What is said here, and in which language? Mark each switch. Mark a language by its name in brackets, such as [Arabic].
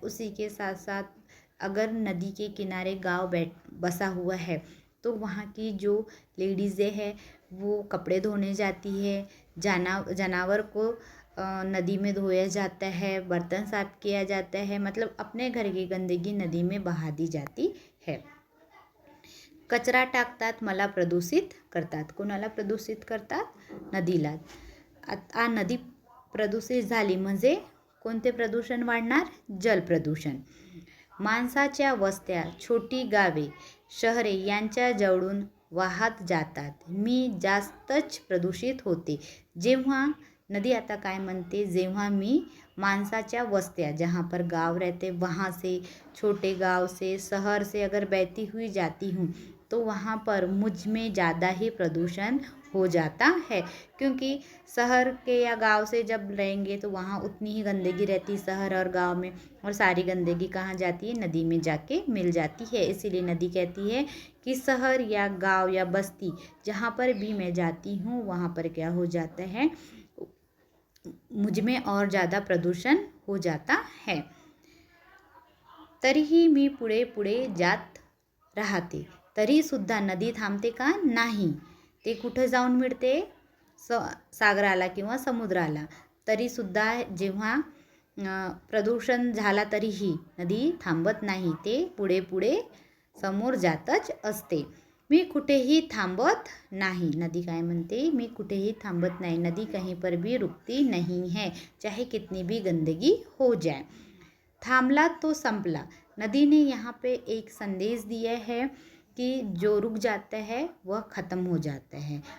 [Hindi] उसी के साथ साथ अगर नदी के किनारे गांव बसा हुआ है तो वहाँ की जो लेडीज़ें हैं वो कपड़े धोने जाती है, जानवर को नदी में धोया जाता है, बर्तन साफ किया जाता है, मतलब अपने घर की गंदगी नदी में बहा दी जाती है. [Marathi] कचरा टाकतात, मला प्रदूषित करतात. कोणाला प्रदूषित करतात? नदीला. आता नदी प्रदूषित झाली म्हणजे कोणते प्रदूषण वाढणार? जल प्रदूषण. माणसाच्या वस्त्या, छोटी गावे, शहरे यांच्या जवळून वाहत जातात. मी जास्तच प्रदूषित होते. जेव्हा नदी आता काय म्हणते? जेव्हा मी माणसाच्या वस्त्या, [Hindi] जहाँ पर गांव रहते वहाँ से, छोटे गांव से, शहर से अगर बहती हुई जाती हूँ तो वहाँ पर मुझ में ज़्यादा ही प्रदूषण हो जाता है. क्योंकि शहर के या गांव से जब रहेंगे तो वहाँ उतनी ही गंदगी रहती शहर और गांव में, और सारी गंदगी कहाँ जाती है? नदी में जाके मिल जाती है. इसीलिए नदी कहती है कि शहर या गांव या बस्ती जहाँ पर भी मैं जाती हूँ वहाँ पर क्या हो जाता है? मुझ में और ज़्यादा प्रदूषण हो जाता है. [Marathi] तरीही मी पुढे पुढे जात राहते. तरीसुद्धा नदी थांबते का? नाही. ते कुठं जाऊन मिळते? सागराला किंवा समुद्राला. तरीसुद्धा जेव्हा प्रदूषण झाला तरीही नदी थांबत नाही, ते पुढे पुढे समोर जातच असते. मी कुठेही थांबत नाही. नदी काय म्हणते? मी कुठेही थांबत नाही. [Hindi] नदी कहीं पर भी रुकती नहीं है, चाहे कितनी भी गंदगी हो जाए. [Marathi] थांबला तो संपला. [Hindi] नदी ने यहाँ पे एक संदेश दिया है कि जो रुक जाता है वह ख़त्म हो जाता है.